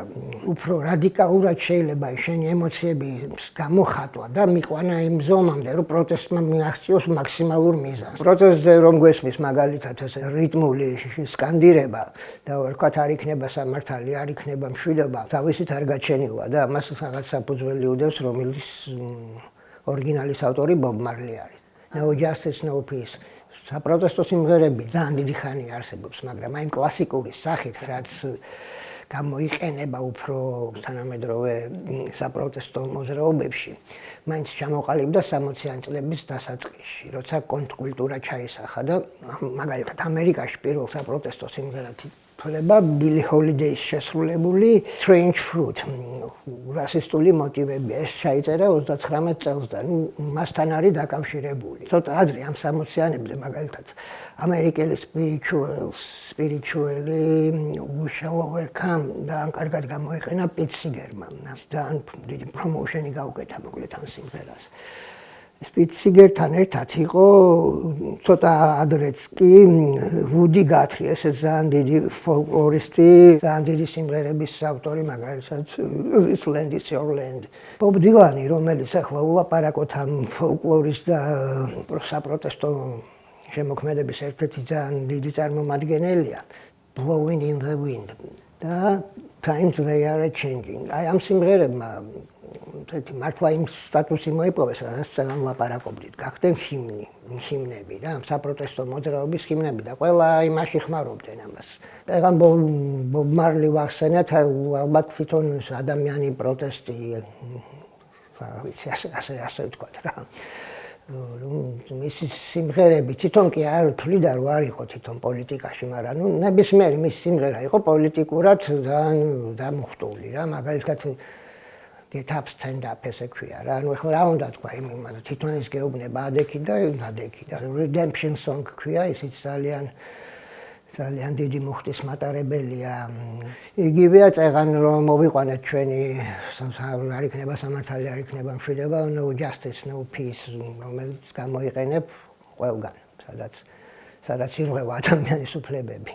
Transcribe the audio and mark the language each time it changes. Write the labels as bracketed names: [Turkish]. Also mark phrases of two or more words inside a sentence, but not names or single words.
[Georgian] უფრო რადიკალურად შეიძლება შენი ემოციების გამოხატვა და მიყვანა იმ ზომამდე, რომ პროტესტმა მიაღწიოს მაქსიმალურ მიზანს. პროტესტზე რომ გვესმის მაგალითად ეს რიტმული სკანდირება და ვთქვათ არ იქნება სამართალი, არ იქნება მშვიდობა, თავისით არ გაჩენილა და ამას რაღაც საფუძველი უდევს, რომელიც ორიგინალის ავტორი ბობ მარლი არის. [English] No justice, no peace. [Georgian] საპროტესტო სიმღერები ძალიან დიდი ხანია არსებობს, მაგრამ აი კლასიკური სახით, რაც გამოიყენება უფრო თანამედროვე საპროტესტო მოძრაობებში, მაინც ჩამოყალიბდა 60-იანი წლების დასაწყისში, როცა კონტრკულტურა ჩაისახა და მაგალითად ამერიკაში პირველ საპროტესტო სიმღერად ითვლება ბილი ჰოლიდეის შესრულებული Strange Fruit. რასისტული მოტივები ეს ჩაიწერა 39 წელს და მასთან არის დაკავშირებული. ცოტა ადრე ამ 60-იანებზე მაგალითად ამერიკელი spiritually we shall overcome და ამ კარგად გამოიყენა პიტ სიგერმა. ძალიან დიდი პრომოუშენი გაუკეთა მოკლედ ამ სიმღერას. პიტ სიგერთან ერთად იყო ცოტა ადრეც კი ვუდი გათრი, ესეც ძალიან დიდი ფოლკლორისტი, ძალიან დიდი სიმღერების ავტორი, მაგალითად This Land is Your Land. ბობ დილანი, რომელიც ახლა ულაპარაკოთ ამ ფოლკლორის და საპროტესტო შემოქმედების ერთ-ერთი ძალიან დიდი წარმომადგენელია, Blowing in the Wind და Times They Are Changing. აი ამ სიმღერებმა მართლა იმ სტატუსი მოიპოვეს, რაც ძალიან ლაპარაკობდით. გახდნენ ჰიმნები რა, საპროტესტო მოძრაობის ჰიმნები და ყველა იმაში ხმარობდნენ ამას. ეგან ბობ მარლი ვახსენეთ, ალბათ თვითონ ადამიანი პროტესტი, ასე ვთქვათ რა. მისი სიმღერები თვითონ კი არ თვლიდა რომ არ იყო თვითონ პოლიტიკაში, მაგრამ ნებისმიერი მისი სიმღერა იყო პოლიტიკურად ძალიან დამუხტული რა, მაგალითად Get up, stand up, ესე ქვია რა. ანუ ახლა რა უნდა თქვა იმმა, თვითონ ის გეუბნება ადექი და Redemption Song ქვია, ისიც ძალიან დიდი მუხტის მატარებელია. იგივეა წეღან რომ მოვიყვანეთ ჩვენი არ იქნება სამართალი, არ იქნება მშვიდობა, [English] No Justice, No Peace, [Georgian] რომელიც გამოიყენებ ყველგან, სადაც ირღვევა ადამიანის უფლებები.